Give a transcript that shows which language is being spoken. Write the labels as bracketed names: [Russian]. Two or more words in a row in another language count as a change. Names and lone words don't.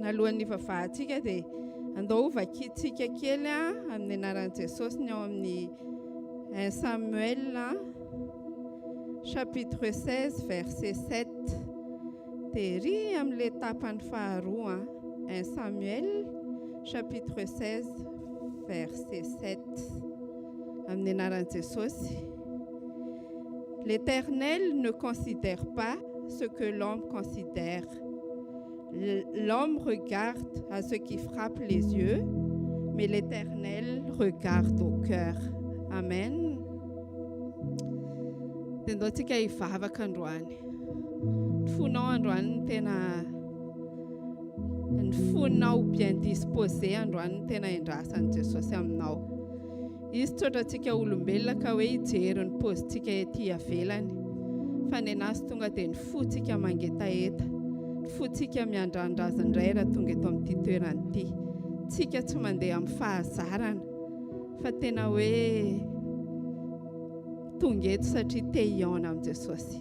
[Malagasy] Alohan'ny vavahantsika dia andao vakintsika kely amin'ny anaran'i Jesosy ny ao amin'ny 1 Samuel [French] chapitre 16 verset [Malagasy] 7 dia ry amin'ilay tapany faharoa 1 Samuel [French] chapitre 16 verset [Malagasy] 7 amin'ny anaran'i Jesosy. [French] L'Éternel ne considère pas ce que l'homme considère. L'homme regarde à ce qui frappe les yeux, mais l'Éternel regarde au cœur. [Malagasy] Amen. Tendotsika hivavaka androany. Ny fonao androany tena ny fonao [French] bien disposé [Malagasy] androany tena endrasan'i Jesosy aminao. Izy tsotra tsika olombelona ka hoe hijery ny paozintsika ety avelany. Fa ny anazy tonga dia ny fotsika mangetaheta. Ny fotsika miandrandraza indray raha tonga eto amin'ity toerana ity. Tsika tsy mandeha amin'ny fahazarana fa tena hoe tonga eto satria te hiaona amin'i Jesosy.